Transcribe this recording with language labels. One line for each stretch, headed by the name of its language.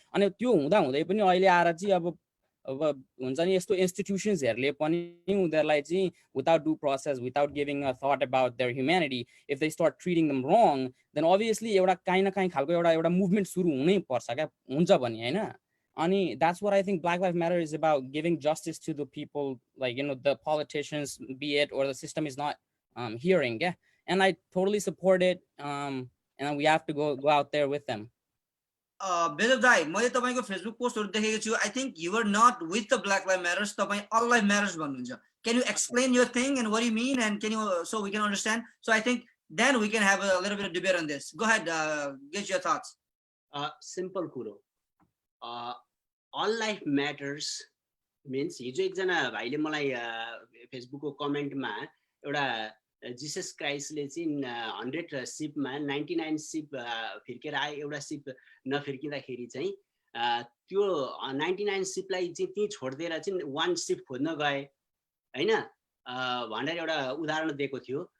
Nepali: अनि त्यो हुँदै पनि अहिले आएर चाहिँ अब हुन्छ नि यस्तो इन्स्टिट्युसन्सहरुले पनि उनीहरुलाई चाहिँ without do process
English: without giving a thought about their humanity if they start treating them wrong then obviously
Nepali: एउटा काहीँ न काहीँ खालको एउटा मुभमेन्ट सुरु हुनै पर्छ क्या हुन्छ पनि हैन. अनि
English: that's what I think Black Lives Matter is about, giving justice to the people, like the politicians be it or the system is not hearing. Yeah, and I totally support it, and we have to go out there with them.
Nepali: Bedhav Dai, मैले तपाईको Facebook पोस्टहरु देखेको छु.
English: I think you are not with the Black Lives Matters.
Nepali: तपाई
English: all life matters
Nepali: भन्नुहुन्छ.
English: Can you explain your thing and what you mean, and can you so we can understand? So I think then we can have a little bit of debate on this. Go ahead, get your thoughts.
Nepali: Simple kuro.
English: All life matters means
Nepali: हिजो एकजना भाइले मलाई फेसबुकको कमेन्टमा एउटा जिसस क्राइस्टले चाहिँ 100 सिपमा 99 सिप फिर्केर आए एउटा सिप नफिर्किँदाखेरि चाहिँ त्यो 99 सिपलाई चाहिँ त्यही छोड्दिएर चाहिँ 1 सिप खोज्न गए हैन भनेर एउटा उदाहरण दिएको थियो.